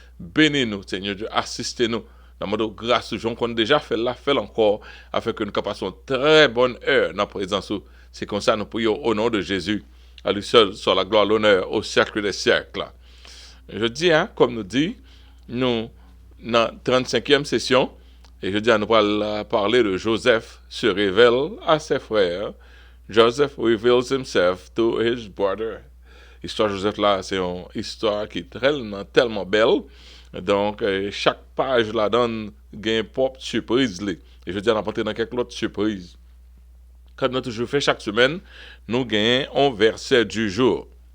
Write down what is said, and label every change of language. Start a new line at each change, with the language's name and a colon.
French: Bénis-nous, Seigneur Dieu, assistez-nous. Nous demandons grâce aux gens qu'on a déjà fait là, fait encore, afin que nous passions très bonne heure dans la présence. C'est comme ça que nous prions au nom de Jésus. À lui seul soit la gloire, l'honneur au siècle des siècles. Je dis, comme nous dit, nous, dans la 35e session, et je dis, nous allons parler de Joseph se révèle à ses frères.
English: Joseph reveals himself to his brother.
French: L'histoire de Joseph là, c'est une histoire qui est tellement belle. Donc, chaque page là donne une propre surprise. Et je dis, on va entrer dans quelques autres surprises. Comme nous toujours fait chaque semaine, nous gagnons un verset du jour.